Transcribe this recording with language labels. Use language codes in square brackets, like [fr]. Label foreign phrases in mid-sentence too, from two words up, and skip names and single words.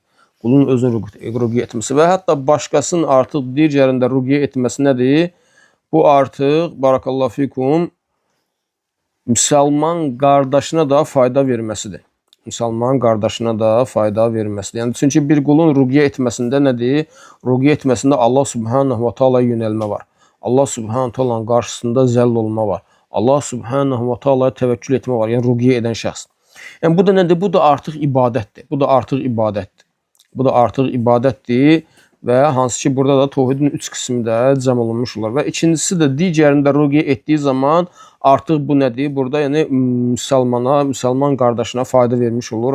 [az] Qulun özünün ruqyə etməsi və hətta başqasının artıq digərində ruqyə etməsi nədir? Bu artıq, [ar] بارك الله فيكم, [az] müsəlman qardaşına da fayda verməsidir. Müsəlman qardaşına da fayda verməsidir. Yəni, çünki bir qulun ruqyə etməsində nədir? Ruqyə etməsində [ar] الله سبحانه وتعالى [az] yönəlmə var. [ar] الله سبحانه وتعالى [az] qarşısında zəll olma var. [ar] الله سبحانه وتعالى [az] təvəkkül etmə var. Yəni, ruqyə edən şəxs. Yəni, bu da nədir? Bu da artıq ibadətdir. Bu da artıq ibadətdir. Bu da artıq ibadətdir və hansı ki, burada da tövhidin 3 qismi də cəm olunmuş olar. Və ikincisi də digərində ruqyə etdiyi zaman artıq bu nədir? Burada yəni müsəlman qardaşına fayda vermiş olur.